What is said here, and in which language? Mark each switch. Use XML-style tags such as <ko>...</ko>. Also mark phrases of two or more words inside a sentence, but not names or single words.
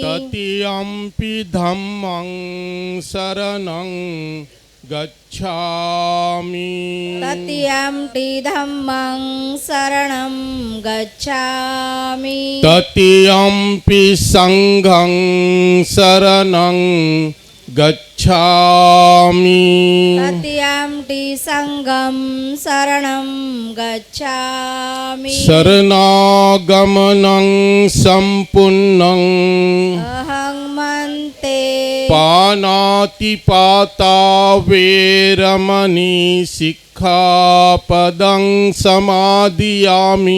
<pi>तृतीयम्पि धम्मं शरणं गच्छामि तृतीयम्पि धम्मं शरणं गच्छामि तृतीयम्पि संघं शरणं गच्छामि तृतीयम्पि सङ्गं शरणं गच्छामि शरणागमनं सम्पूर्णं अहं मन्ते पानातिपाता वेरमणि सिक्खापदं समादियामि</pi>